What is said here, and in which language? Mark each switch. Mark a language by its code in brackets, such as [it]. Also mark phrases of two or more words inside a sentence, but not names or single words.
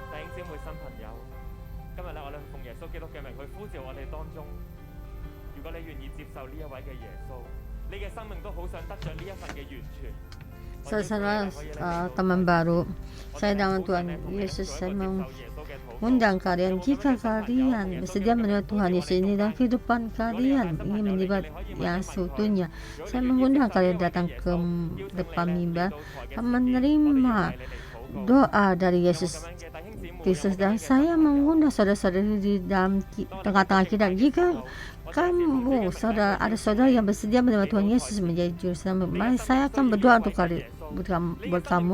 [yue] 姊妹新朋友，今日咧我哋奉耶穌基督嘅名去呼召我哋當中。如果你願意接受呢一位嘅耶穌，你嘅生命都好想得着呢一份嘅完全。 [id] Saudara teman baru, saya dengan Tuhan Yesus saya mengundang kalian, jika kalian bersedia menerima Tuhan Yesus ini dalam kehidupan kalian, ingin menjibat yang seutuhnya, saya mengundang kalian datang ke depan mimbar, menerima doa dari Yesus Kristus, dan saya mengundang saudara-saudari di dalam tengah-tengah kita, jika kamu ada saudara yang bersedia menerima Tuhan Yesus menjadi juru selamat, mari saya akan berdoa untuk buat kamu.